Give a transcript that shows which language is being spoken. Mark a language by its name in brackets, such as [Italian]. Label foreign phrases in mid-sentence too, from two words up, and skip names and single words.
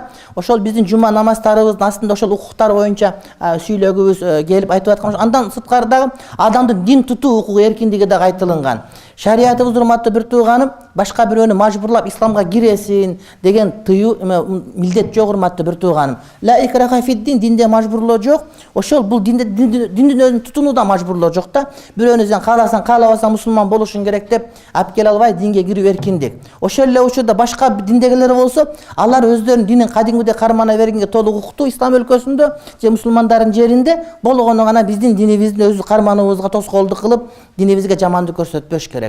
[Kyrgyz] Ошол биздин жума намаздарыбыздын астында ошол укуктар боюнча сүйлөгүбүз келип айтып аткан. Андан сырткары дагы адамдын дин тутуу укугу, эркиндиги дагы айтылган. Шариятыбыз, урматтуу бир тууганым, башка бирөөнү мажбурлап исламга киресин деген тыюу милдет жок, урматтуу бир тууганым. [Arabic] لا إكراه في الدين, [Kyrgyz] динде мажбурлоо жок. Ошол бул диндин өзүн тутуунуда мажбурлоо жок да. Бирөөнү сен кааласаң, каалабасаң мусулман болушуң керек деп алып келе албай, динге кирүү эркиндик. Ошол эле учурда башка диндегилер болсо, алар өздөрүнүн динин кадимгидей кармана бергенге толук укуктуу. Ислам өлкөсүндө же мусулмандардын жеринде болгону гана биздин динибиздин өзү кармануубузга тоскоолдук кылып, динибизге жамандык көрсөтпөш керек.